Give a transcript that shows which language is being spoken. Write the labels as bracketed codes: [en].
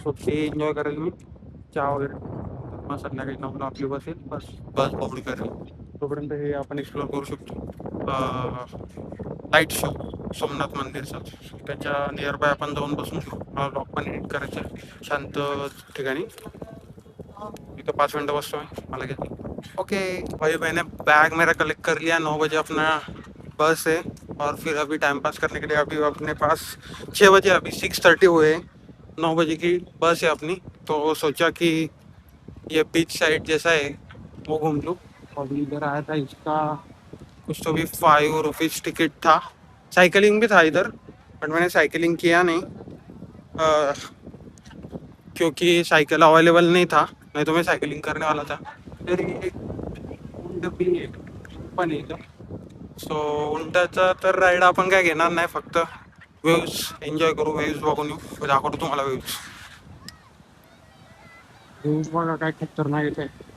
[mr] So ते enjoy करेल मी, चहा वगैरे. मग संध्याकाळी 9ला आपली बस येईल, बस बस पकडी करेल. तोपर्यंत हे आपण एक्सप्लोर करू शकतो लाईट शो सोमनाथ मंदिरचा. त्याच्या नियर बाय आपण जाऊन बसून घेऊ. मला ब्लॉग पण एडिट करायचं आहे शांत ठिकाणी. इथं 5 मिनटं बसतो मला घेतली. [hi] ओके भाई, मैंने बैग मेरा कलेक्ट कर लिया. 9 बजे अपना बस है, और फिर अभी टाइम पास करने के लिए अभी अपने पास 6 बजे, अभी 6:30 हुए हैं. 9 बजे की बस है अपनी. तो सोचा कि ये बीच साइड जैसा है वो घूम लूँ. अभी इधर आया था, इसका कुछ तो भी 5 रुपीज़ टिकट था. साइकिलिंग भी था इधर, बट मैंने साइकिलिंग किया नहीं क्योंकि साइकिल अवेलेबल नहीं था. नहीं तो मैं साइकिलिंग करने वाला था. [mr] फिर एक उंट भी आहे पण इथं. सो उंटाचा तर राईड आपण काय घेणार नाही, फक्त वेव्स एन्जॉय करू. वेव्स बघून येऊ, दाखवतो तुम्हाला वेव्स. वेव्स बघा काय खतरनाक येत आहे.